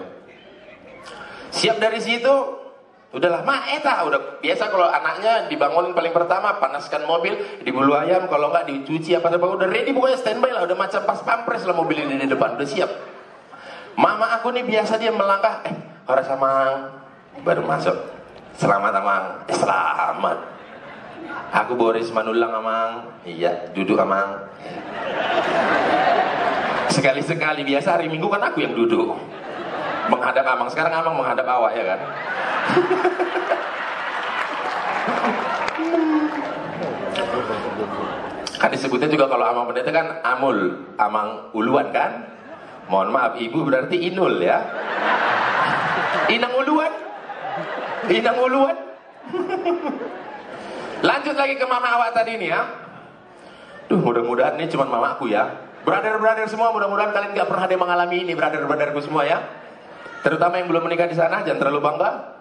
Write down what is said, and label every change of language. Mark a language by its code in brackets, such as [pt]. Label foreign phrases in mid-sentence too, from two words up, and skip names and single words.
[id] Siap dari situ, udahlah mak eta udah biasa kalau anaknya dibangunin paling pertama, panaskan mobil, dibulu ayam, kalau nggak dicuci apa udah ready, pokoknya standby lah, udah macam pas pampres lah mobil ini di depan, udah siap. Mama aku nih biasa dia melangkah, harus amang, baru masuk. Selamat amang, selamat. Aku Boris Manulang amang, iya duduk amang. Sekali-sekali, biasa hari Minggu kan aku yang duduk menghadap amang, sekarang amang menghadap awak ya kan. Kan disebutnya juga kalau amang pendeta kan amul, [bbc] amang uluan [id] kan. Mohon maaf ibu berarti inul ya. [bbc] Inang uluan. [id] Lanjut lagi ke mama awak tadi nih ya. Mudah-mudahan ini cuma mamaku ya. Brother-brother semua, mudah-mudahan kalian gak pernah ada yang mengalami ini, brother-brotherku semua ya. Terutama yang belum menikah di sana, jangan terlalu bangga.